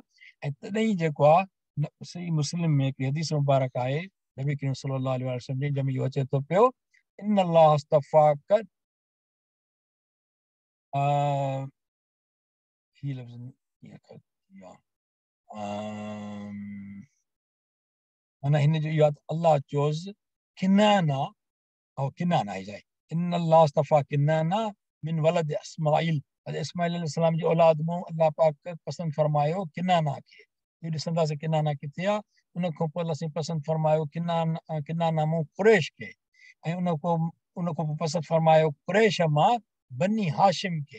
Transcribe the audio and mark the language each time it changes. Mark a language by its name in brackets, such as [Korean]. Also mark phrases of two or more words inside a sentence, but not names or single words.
[Sindhi] ऐं तॾहिं जेको आहे सही मुस्लिम में हिकिड़ी हदीस मुबारक आहे नबी करीम [Arabic] صلى الله عليه وسلم [Sindhi] जी, जंहिंमें इहो अचे थो पियो, [Arabic] إن الله اصطفاك [Sindhi] ही लफ़्ज़ माना हिन जो इहो आहे अल्लाह चोज़ किनाना और किनाना ही जाए, [Arabic] إن الله اصطفى كنانة من ولد إسماعيل, [Sindhi] इस्माइल अलैहिस्सलाम जी औलाद मां अल्लाह पाक पसंदि फरमायो किनाना खे। इहो ॾिसंदासीं किनाना किथे आहे। उन खां पोइ असीं पसंदि फरमायो किनाना मां कुरैश खे, ऐं उन खां पोइ पसंदि फरमायो कुरैश मां बनी हाशिम खे।